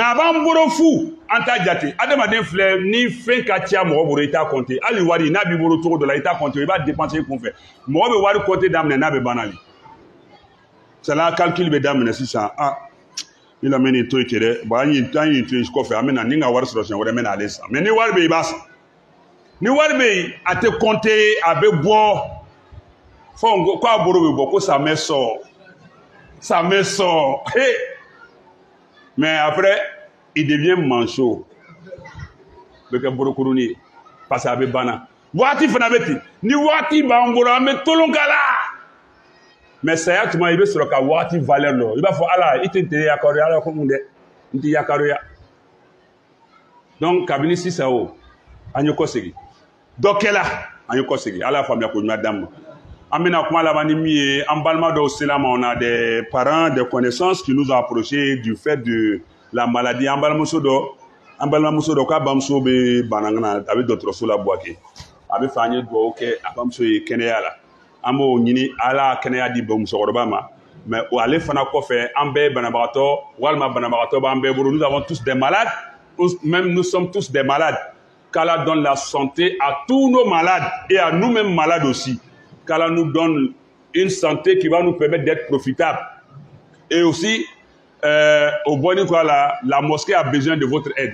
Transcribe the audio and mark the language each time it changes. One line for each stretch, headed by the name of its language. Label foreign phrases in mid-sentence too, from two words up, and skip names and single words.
Bambara: a b'an bolo fu an t'a jate adamaden filɛ ni fɛn ka ca mɔgɔ bolo i t'a compter hali wari n'a b'i bolo cogo dɔ la i t'a compter i b'a dépenser i kun fɛ mɔgɔ bɛ wari compter daminɛ n'a bɛ banna de sala calcul bɛ daminɛ sisan ni lamɛn nin to yen ten dɛ bon an ye nin to yen kɔfɛ an bɛ na ni ka wari sɔrɔ siɲɛ wɛrɛ n bɛ na ale san mais ni wari bɛ yen i b'a san ni wari bɛ yen a tɛ compter a bɛ bɔ fɔ ko a bolo bɛ bɔ ko
French: ça me sort mais après il devient manchot
Bambara: bɛ kɛ borokurunin ye parce que a bɛ banna waati fana bɛ ten ni waati b'an bolo an bɛ tolon k'a la mais saya tuma i bɛ sɔrɔ ka waati valeur dɔn i b'a fɔ ala i tɛ n tɛ yakaruya ala ko mun dɛ n tɛ yakaruya donc kabini sisan o an ye kɔsegin dɔ kɛla an ye kɔsegin ala y'a faamuya ko ɲuman d'an ma an bɛna kuma laban ni min ye an balima dɔw sela ma
French: on a des parents des connaissances qui nous ont approché du fait de la maladie
Bambara: an balimamuso dɔ k'a bamuso bɛ banangana a bɛ dɔgɔtɔrɔso la Buwake a bɛ fɛ an ye dugawu kɛ a bamuso ye kɛnɛya la an b'o ɲini ala kɛnɛya di musokɔrɔba ma
French: mais
Bambara: ale fana kɔfɛ an bɛɛ ye banabagatɔ walima banabagatɔ b'an bɛɛ bolo
French: nous avons tous des malades même nous sommes tous des malades qu'Allah donne la santé à tous nos malades et à nous-mêmes malades aussi qu'Allah nous donne une santé qui va nous permettre d'être profitables et aussi au Boni quoi la mosquée a besoin de votre aide.